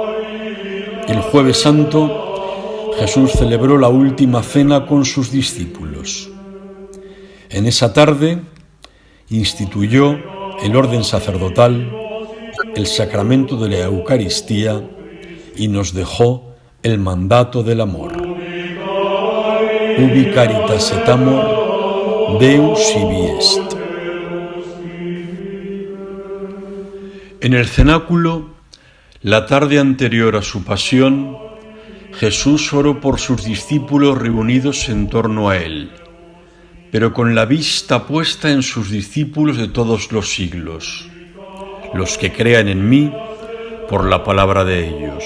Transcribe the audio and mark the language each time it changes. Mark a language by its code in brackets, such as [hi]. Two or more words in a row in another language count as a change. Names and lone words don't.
[es] El Jueves Santo, Jesús celebró la última cena con sus discípulos. En esa tarde instituyó el orden sacerdotal, el sacramento de la Eucaristía y nos dejó el mandato del amor. [la] Ubi caritas et amor, Deus ibi est. [es] En el cenáculo, la tarde anterior a su pasión, Jesús oró por sus discípulos reunidos en torno a él, pero con la vista puesta en sus discípulos de todos los siglos, los que crean en mí por la palabra de ellos.